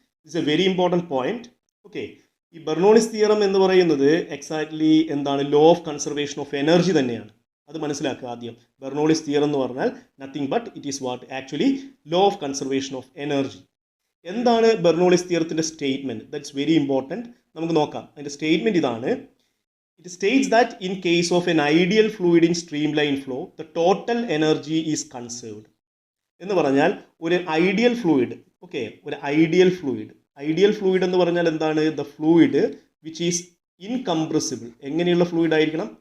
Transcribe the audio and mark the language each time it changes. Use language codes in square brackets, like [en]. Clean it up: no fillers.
[en] It's a very important point. Okay, [ml] ഈ Bernoulli's theorem എന്ന് പറയുന്നത് എക്സാക്ട്ലി എന്താണ്? Law of conservation of energy തന്നെയാണ്. അത് മനസ്സിലാക്കുക ആദ്യം. ബെർണോളിസ് തിയറം എന്ന് പറഞ്ഞാൽ [en] Nothing but it is what? Actually law of conservation of energy. [ml] എന്താണ് Bernoulli's തിയറത്തിൻ്റെ statement? [en] That's very important. [ml] നമുക്ക് നോക്കാം. അതിൻ്റെ സ്റ്റേറ്റ്മെൻറ്റ് ഇതാണ്. [en] It states that in case of an ideal fluid in streamline flow, the total energy is conserved. [ml] എന്ന് പറഞ്ഞാൽ ഒരു ideal fluid, okay, ഒരു ideal fluid എന്ന് പറഞ്ഞാൽ എന്താണ്? [en] The fluid which is incompressible. [ml] എങ്ങനെയുള്ള ഫ്ലൂയിഡ് ആയിരിക്കണം?